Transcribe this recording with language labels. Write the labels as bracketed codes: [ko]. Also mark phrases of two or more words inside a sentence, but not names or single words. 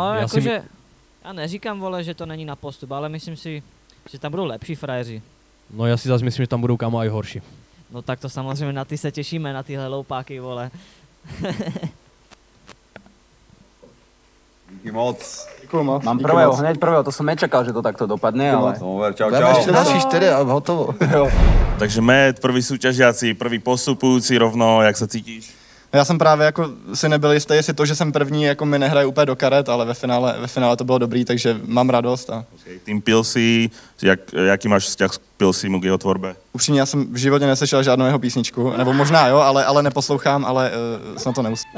[cs] Já neříkám, vole, že to není na postup, ale myslím si, že tam budou lepší frajeři. No já si zase myslím, že tam budou, kámo, i horší. No tak to samozřejmě, na ty se těšíme, na tyhle loupáky, vole. Díky moc. Děkuju moc. [sk] Mám prvého, hneď prvého, to som nečakal, že to takto dopadne, ale... Dobre, čau. Ešte další 4 a hotovo. Takže Matt, prvý súťažiaci, prvý postupujúci rovno, jak sa cítíš? [cs] Já jsem právě jako si nebyl jistý, jestli to, že jsem první, jako mi nehraje úplně do karet, ale ve finále to bylo dobrý, takže mám radost. Okay. [sk] Tým Pilsí, jaký máš vzťah s Pilsím k jeho tvorbe? [cs] Upřímně, já jsem v životě neslyšel žádnou jeho písničku, nebo možná jo, ale neposlouchám, ale snad to neuslyším.